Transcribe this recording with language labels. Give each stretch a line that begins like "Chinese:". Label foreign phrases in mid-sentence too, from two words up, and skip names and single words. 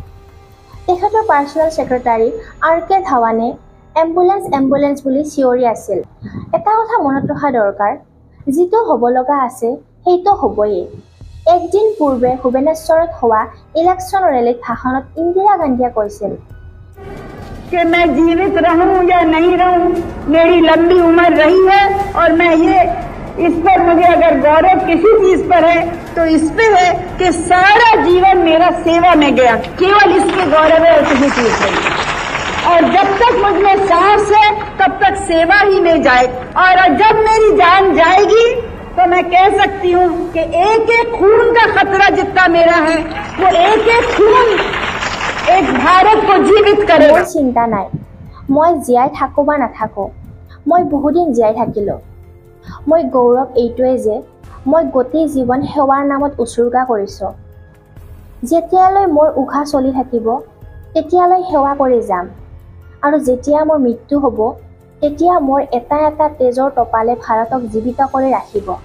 Assamese: তেখেতৰ
English: personal secretary
Assamese: আৰ.কে. ধাৱানে এম্বুলেন্স বুলি চিঞৰি আছিল। এটা কথা মনত ৰখা দৰকাৰ, যিটো হ'ব লগা আছে সেইটো হ'বই। একদিন পূৰ্বে ভুৱনেশ্বৰত হোৱা ইলেকশ্যন ৰেলীত ভাষণত ইন্দিৰা গান্ধীয়ে কৈছিল,
Hindi: कि मैं जीवित रहूं या नहीं रहूं, मेरी लंबी उम्र रही है और मैं ये इस पर मुझे अगर गौरव किसी चीज पर है तो इस पे है कि सारा जीवन मेरा सेवा में गया, केवल इसके गौरव है और किसी चीज नहीं। और जब तक मुझ में सांस है तब तक सेवा ही में जाए, और जब मेरी जान जाएगी तो मैं कह सकती हूँ कि एक एक खून का खतरा जितना मेरा है वो एक एक खून एक भारत को जीवित करे।
Assamese: মোৰ চিন্তা নাই, মই জীয়াই থাকো বা নাথাকো, মই বহুদিন জীয়াই থাকিলোঁ। মই গৌৰৱ এইটোৱে যে মই গোটেই জীৱন সেৱাৰ নামত উচৰ্গা কৰিছোঁ। যেতিয়ালৈ মোৰ উশাহ চলি থাকিব তেতিয়ালৈ সেৱা কৰি যাম, আৰু যেতিয়া মোৰ মৃত্যু হ'ব তেতিয়া মোৰ এটা এটা তেজৰ টপালে ভাৰতক জীৱিত কৰি ৰাখিব।